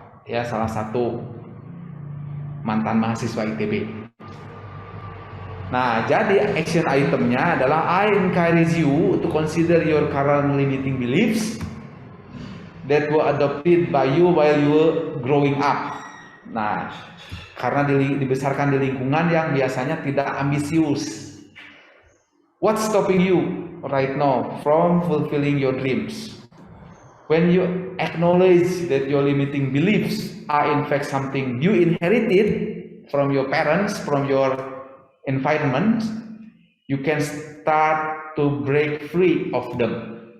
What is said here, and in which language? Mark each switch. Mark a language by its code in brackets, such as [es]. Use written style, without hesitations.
[id] Ya, salah satu mantan mahasiswa ITB. Nah, jadi [en] action itemnya adalah I encourage you to consider your current limiting beliefs that were adopted by you while you were growing up. [id] Nah, karena dibesarkan di lingkungan yang biasanya tidak ambisius. [en] What's stopping you right now from fulfilling your dreams? When you acknowledge that your limiting beliefs are in fact something you inherited from your parents, from your environment, you can start to break free of them.